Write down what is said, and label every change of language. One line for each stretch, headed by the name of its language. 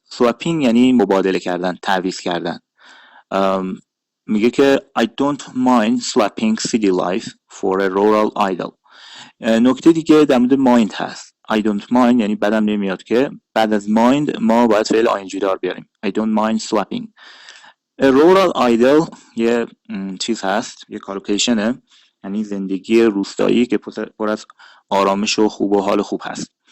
Persian: Swapping یعنی مبادله کردن، تعویض کردن. میگه که
English: I don't mind swapping city life for a rural idyll.
Persian: نکته دیگه در مورد mind هست.
English: I don't mind
Persian: یعنی بدم نمیاد که بعد از mind ما باید فعل ing دار بیاریم.
English: I don't mind swapping. a rural idyll
Persian: یه چیز هست، یه کالوکیشنه، یعنی زندگی روستایی که پر از آرامش و خوب و حال خوب هست.